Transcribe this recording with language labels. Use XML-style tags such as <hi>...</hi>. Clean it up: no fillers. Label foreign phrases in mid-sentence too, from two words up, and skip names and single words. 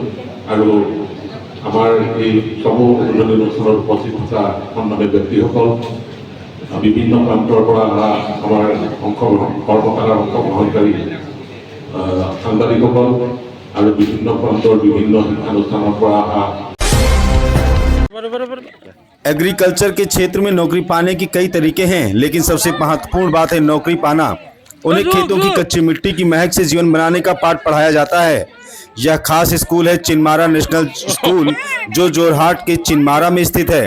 <as>আৰু আমাৰ এই সমূহ উদ্বোধনী অনুষ্ঠানত উপস্থিত থকা সন্মানীয় ব্যক্তিসকল, বিভিন্ন প্ৰান্তৰ পৰা অহা আমাৰ কৰ্মশালাৰ অংশগ্ৰহণকাৰী সাংবাদিকসকল আৰু বিভিন্ন প্ৰান্তৰ বিভিন্ন শিক্ষানুষ্ঠানৰ পৰা অহা।</as> <hi>एग्रीकल्चर के क्षेत्र में नौकरी पाने की कई तरीके हैं, लेकिन सबसे महत्वपूर्ण बात है नौकरी पाना। उन्हें खेतों की कच्ची मिट्टी की महक से जीवन बनाने का पाठ पढ़ाया जाता है। यह खास स्कूल है चिन्मारा नेशनल स्कूल, जो जोरहाट के चिन्मारा में स्थित है।</hi>